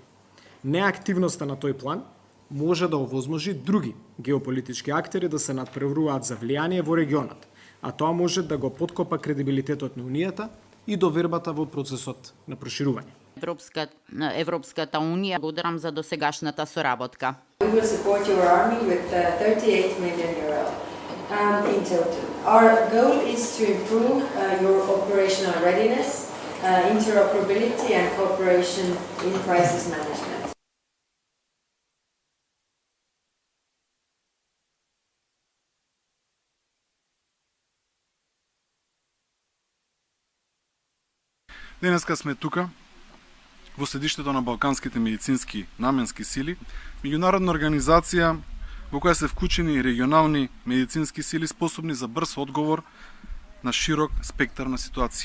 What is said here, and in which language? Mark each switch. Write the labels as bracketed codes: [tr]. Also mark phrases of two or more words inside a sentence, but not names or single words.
[mk] Неактивноста на тој план може да овозможи други геополитички актери да се надпреваруваат за влијание во регионот, а тоа може да го поткопа кредибилитетот на Унијата и довербата во процесот на проширување. Европската унија, благодарам за досегашната соработка. [en] We will support your army with 38 million euro in total. Our goal is to improve your operational readiness, interoperability and cooperation in crisis management. [mk] Денеска сме тука во седиштето на Балканските медицински наменски сили, меѓународна организација во која се вклучени регионални медицински сили способни за брз одговор на широк спектар на ситуации.